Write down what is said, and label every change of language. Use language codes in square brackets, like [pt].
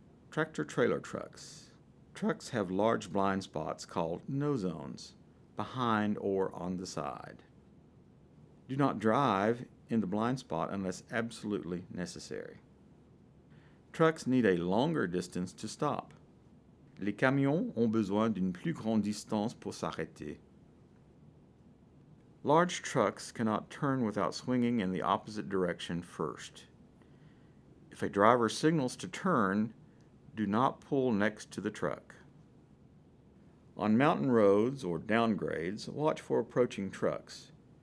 [en] Tractor-trailer trucks. Trucks have large blind spots called no zones, behind or on the side. Do not drive in the blind spot unless absolutely necessary. Trucks need a longer distance to stop. [fr] Les camions ont besoin d'une plus grande distance pour s'arrêter. [en] Large trucks cannot turn without swinging in the opposite direction first. If a driver signals to turn, do not pull next to the truck. On mountain roads or downgrades, watch for approaching trucks.